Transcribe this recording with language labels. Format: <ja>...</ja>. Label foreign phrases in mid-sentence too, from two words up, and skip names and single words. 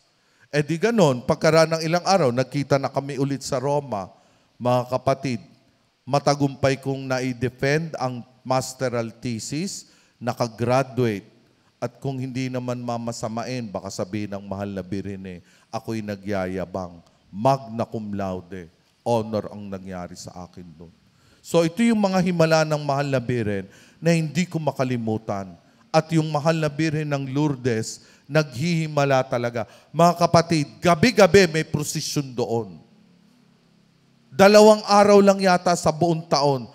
<tl>Di ganon, pagkaraan ng ilang araw, nagkita na kami ulit sa Roma, mga kapatid. Matagumpay kong na-defend ang</tl> <en>masteral thesis,</en> <tl>nakagraduate. At kung hindi naman mamasamain, baka sabihin ng mahal na Birhen, ako'y nagyayabang.</tl> <la>magna cum laude.</la> <tl>Honor ang nangyari sa akin doon. So ito yung mga himala ng Mahal na Birhen na hindi ko makalimutan. At yung Mahal na Birhen ng Lourdes, naghihimala talaga. Mga kapatid, gabi-gabi may prosesyon doon. 2 araw lang yata sa buong taon.</tl>